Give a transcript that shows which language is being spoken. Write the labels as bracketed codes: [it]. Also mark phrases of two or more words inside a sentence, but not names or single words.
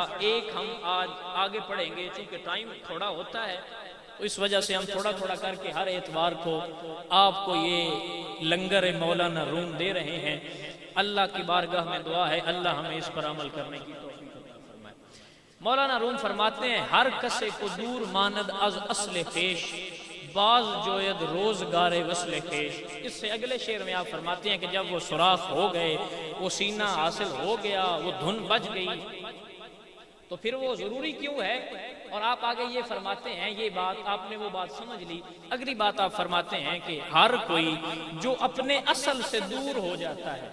[ur] ایک ہم آج آگے پڑھیں گے چونکہ ٹائم تھوڑا ہوتا ہے اس وجہ سے ہم تھوڑا تھوڑا کر کے ہر اتوار کو آپ کو یہ لنگر مولانا روم دے رہے ہیں. اللہ کی بارگاہ میں دعا ہے اللہ ہمیں اس پر عمل کرنے کی توفیق عطا فرمائے. مولانا روم فرماتے ہیں [fa] ہر کسے کو دور ماند از اصل خیش، باز جوید روزگار وصل خیش. [ur] اس سے اگلے شعر میں آپ فرماتے ہیں کہ جب وہ سوراخ ہو گئے، وہ سینہ حاصل ہو گیا، وہ دھن بج گئی تو پھر وہ ضروری کیوں ہے. اور آپ آگے یہ فرماتے ہیں، یہ بات آپ نے وہ بات سمجھ لی. اگلی بات آپ فرماتے ہیں کہ ہر کوئی جو اپنے اصل سے دور ہو جاتا ہے.